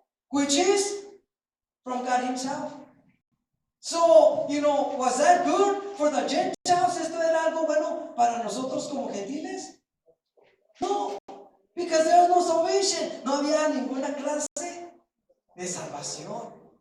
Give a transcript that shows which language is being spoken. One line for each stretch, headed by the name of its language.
English: which is from God himself. So, was that good for the Gentiles?
Spanish: ¿Esto era algo bueno para nosotros como gentiles?
English: No, because there was no salvation.
Spanish: No había ninguna clase de salvación.